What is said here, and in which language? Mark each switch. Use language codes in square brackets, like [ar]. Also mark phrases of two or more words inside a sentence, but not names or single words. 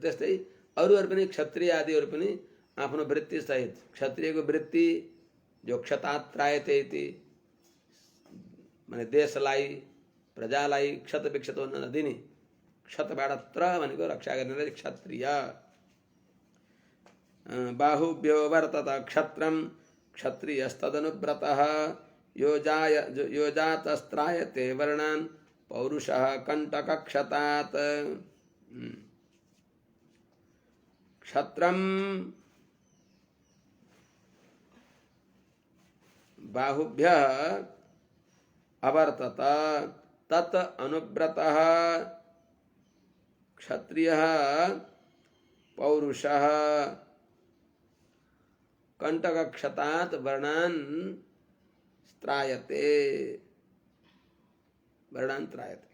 [ne] त्यस्तै अरूहरू पनि क्षत्रिय आदिहरू पनि आफ्नो वृत्ति सहित, क्षत्रियको वृत्ति जो [sa] क्षतात्रायते इति [ne] माने देशलाई प्रजालाई क्षत विक्षत हुन नदिने, क्षतबाट त्र भनेको रक्षा गर्नेलाई क्षत्रिय। [sa] बाहुभ्यो वर्तत क्षत्रम क्षत्रियस्तदनुव्रतः यो जातस्त्रायते वर्णान् पौरुषः कंटकक्षतात्। क्षत्रम बाहुभ्यः अवर्तत तत् अनुव्रतः क्षत्रियः पौरुषः कंटकक्षतात् वर्णान् त्रायते, वर्णान् त्रायते।